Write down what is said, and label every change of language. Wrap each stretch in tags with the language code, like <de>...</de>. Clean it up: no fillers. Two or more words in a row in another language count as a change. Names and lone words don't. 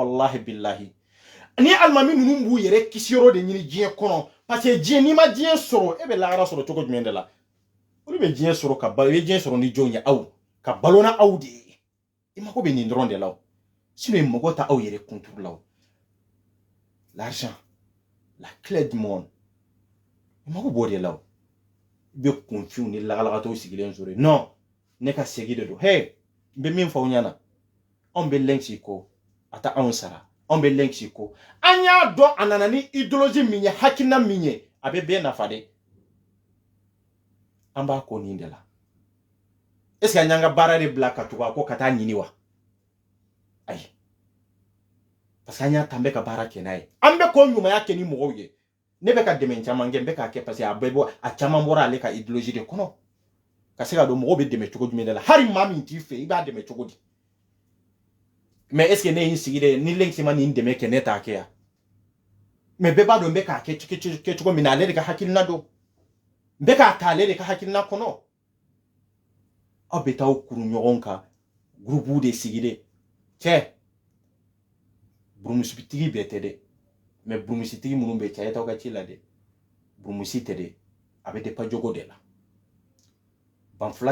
<bm>wallahi billahi ni alimami ninnu b'u yɛrɛ kisiyɔrɔ de ɲini diɲɛ kɔnɔ</bm> <fr>parce que</fr> <bm>diɲɛ n'i ma diɲɛ sɔrɔ e bɛ lahara sɔrɔ cogo jumɛn de la olu bɛ diɲɛ sɔrɔ ka balo i bɛ diɲɛ sɔrɔ ni jɔnw ye aw ka balona aw de ye i mago bɛ nin dɔrɔn de la sinon i mago ta aw yɛrɛ kunturu la</bm> <fr>l'argent la clé du monde</fr> <bm>i mago b'o de la i bɛ kunfiw ni lagalakatɔw sigilen sɔrɔ non ne ka segi de don hey n bɛ min fɔ aw ɲɛna anw bɛ lɛnsi ko a ta anw sara anw bɛ lɛnsi ko an y'a dɔn a nana ni idéologie min ye hakilina min ye a bɛ bɛɛ nafa de an b'a ko nin de la</bm> <fr>est ce que</fr> <bm>an y'an ka baara de bila ka tugu a ko ka taa ɲini wa ayi</bm> <fr>parce que</fr> <bm>an y'a ta an bɛ ka baara kɛ n'a ye an bɛ ko ɲumanya kɛ ni mɔgɔw ye ne bɛ ka dɛmɛ caman kɛ n bɛ k'a kɛ</bm> <fr>parce que</fr> <bm>a bɛɛ bɔ a caman bɔra ale ka idéologie de kɔnɔ ka se ka dɔn mɔgɔw bɛ dɛmɛ cogo jumɛn de la hali maa min t'i fɛ i b'a dɛmɛ cogo di</bm> <fr>mais est ce que</fr> <bm>ne y'i sigi de ni lɛnsi ma nin dɛmɛ kɛ ne t'a kɛ yan mais bɛɛ b'a dɔn n bɛ k'a kɛ cogo min na ale de ka hakilina don n bɛ k'a ta ale de ka hakilina kɔnɔ aw bɛ taa kuru ɲɔgɔn kan groupe de sigi de cɛ burumusitigi bɛɛ tɛ dɛ mais burumusitigi minnu bɛ cɛ a ye t'aw ka ci la dɛ burumusi tɛ dɛ a bɛ dépend jogo de la banfula</bm>